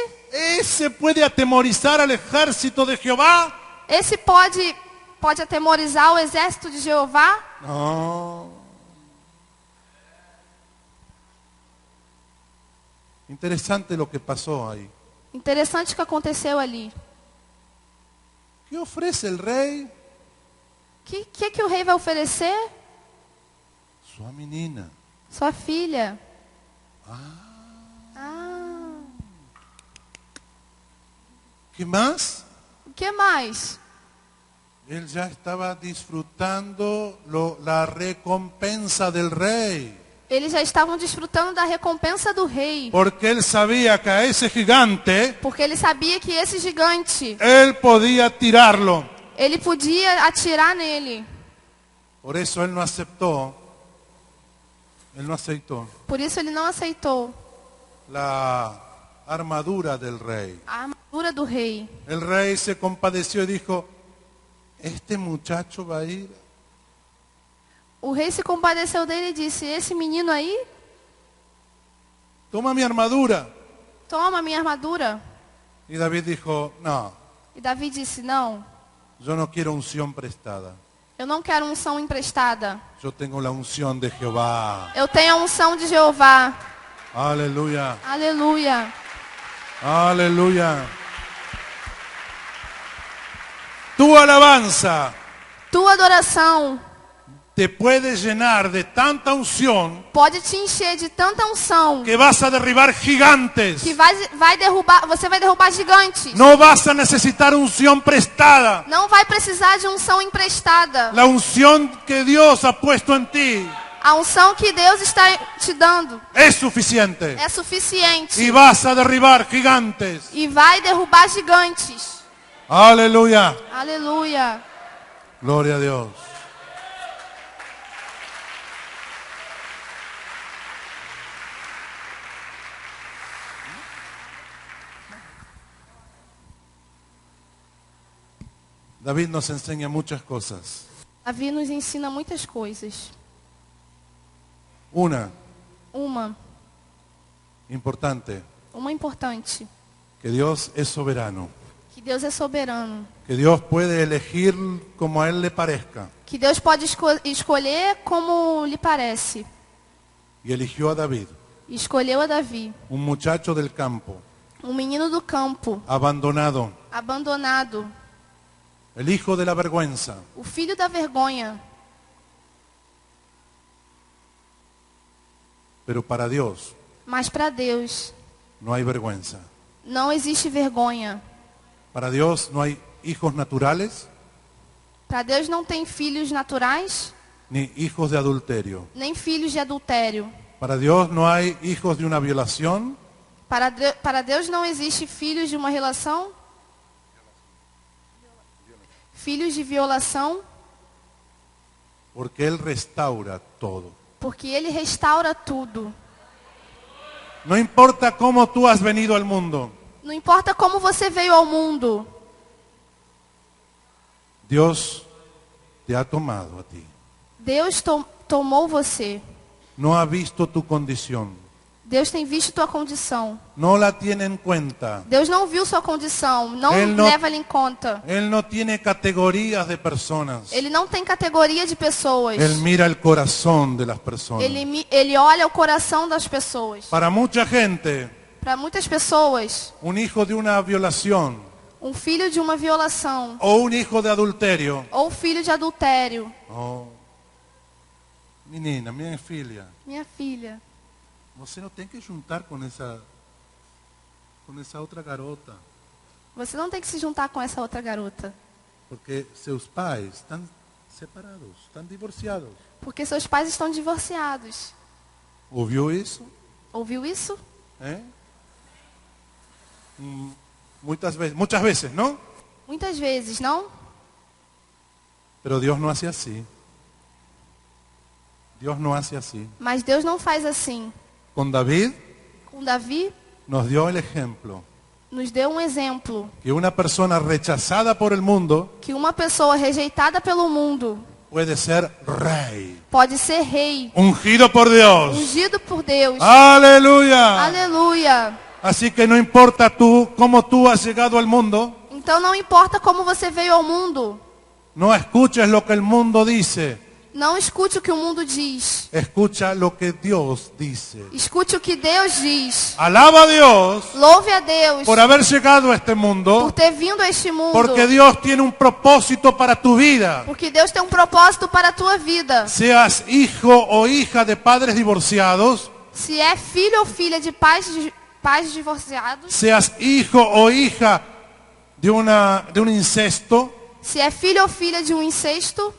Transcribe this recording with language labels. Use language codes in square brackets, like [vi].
[es] ese puede atemorizar al ejército de Jehová. [pt] Esse pode atemorizar o exército de Jeová? [es] No, Interesante lo que pasó ahí. [pt] Interessante o que aconteceu ali. [es] ¿Qué ofrece el rey? [pt] O que o rei vai oferecer? Sua menina. Sua filha. [es] ¿Qué más? [pt] O que mais? [es] Él ya estaba disfrutando la recompensa del rey. [pt] Eles já estavam desfrutando da recompensa do rei. [es] Porque él sabía que a ese gigante, [pt] Porque ele sabia que esse gigante, [es] él podía tirarlo. [pt] ele podia atirar nele. [es] Por eso él no aceptó. Él no aceptó [pt] Por isso ele não aceitou [es] la armadura del rey. [pt] a armadura do rei. [es] El rey se compadeció y dijo, ¿este muchacho va a ir? [pt] O rei se compadeceu dele e disse: esse menino aí, [es] Toma mi armadura. [pt] toma minha armadura. [es] Y David dijo, no, [pt] E Davi disse: não, [es] yo no quiero unción prestada. [pt] eu não quero unção emprestada. [es] Yo tengo la unción de Jehová. [pt] Eu tenho a unção de Jeová. [es] Aleluya, [pt] Aleluia. [es] aleluya. [pt] Tu alabanza [es] Tua adoração [pt] te puede llenar de tanta unción [es] pode te encher de tanta unção [pt] que vas a derribar gigantes. [es] que você vai derrubar gigantes. [pt] No vas a necesitar unción prestada. [es] Não vai precisar de unção emprestada. [pt] La unción que Dios ha puesto en ti [es] A unção que Deus está te dando [pt] es suficiente. [es] é suficiente. [pt] Y vas a derribar gigantes. [es] E vai derrubar gigantes. [pt] Aleluya. [es] Aleluia. [pt] Gloria a Dios. [es] David nos enseña muchas cosas. [pt] Davi nos ensina muitas coisas. [es] Una [pt] Uma [es] importante, [pt] importante, [es] que Dios es soberano. [pt] que Deus é soberano. [es] Que Dios puede elegir como a Él le parezca. [pt] Que Deus pode escolher como lhe parece. [es] Y eligió a David, [pt] E escolheu a Davi, [es] un muchacho del campo, [pt] um menino do campo, [es] abandonado, [pt] abandonado, [es] el hijo de la vergüenza. [pt] o filho da vergonha. [es] Pero para Dios [pt] Mas para Deus [es] no hay vergüenza. [pt] não existe vergonha. [es] Para Dios no hay hijos naturales [pt] Para Deus não tem filhos naturais, [es] ni hijos de adulterio. [pt] nem filhos de adultério. [es] Para Dios no hay hijos de una violación [pt] Para Deus não existe filhos de uma relação, filhos de violação, [es] porque Él restaura todo. [pt] porque Ele restaura tudo. [es] No importa cómo tú has venido al mundo, [pt] Não importa como você veio ao mundo, [es] Dios te ha tomado a ti. [pt] Deus tomou você. [es] No ha visto tu condición, [pt] Deus tem visto tua condição. [es] no la tiene en cuenta. [pt] Deus não viu sua condição, não Ele não- leva ela em conta. [es] Él no tiene categorías de personas. [pt] Ele não tem categoria de pessoas. [es] Él mira el corazón de las personas. [pt] Ele olha o coração das pessoas. [es] Para mucha gente, [pt] Para muitas pessoas, [es] un hijo de una violación [pt] um filho de uma violação [es] o un hijo de adulterio. [pt] ou filho de adultério. Oh, menina, minha filha, Minha filha, você não tem que juntar com essa outra garota, você não tem que se juntar com essa outra garota. porque seus pais estão separados, estão divorciados. Porque seus pais estão divorciados. ¿Ouviu isso? Ouviu isso? ¿Eh? [es] Muchas veces, ¿no? [pt] Muitas vezes, não? [es] Pero Dios no hace así. Dios no hace así. [pt] Mas Deus não faz assim. [es] Con David [pt] Com Davi, [es] nos dio el ejemplo [pt] nos deu um exemplo. [es] que una persona rechazada por el mundo [pt] Que uma pessoa rejeitada pelo mundo [es] puede ser rey, [pt] pode ser rei, [es] ungido por Dios. [pt] ungido por Deus. [es] Aleluya. [pt] Aleluia. [es] Así que no importa cómo tú has llegado al mundo, [pt] Então não importa como você veio ao mundo. [es] no escuches lo que el mundo dice. [pt] Não escute o que o mundo diz. [es] escucha lo que Dios dice. [pt] Escute o que Deus diz. [es] Alaba a Dios [pt] Louve a Deus [es] por haber llegado a este mundo, [pt] por ter vindo a este mundo. [es] porque Dios tiene un propósito para tu vida. [pt] Porque Deus tem um propósito para a tua vida. [es] Seas hijo o hija de padres divorciados, [pt] Se é filho ou filha de pais divorciados, [es] seas hijo o hija de un incesto, [pt] se é filho ou filha de um incesto,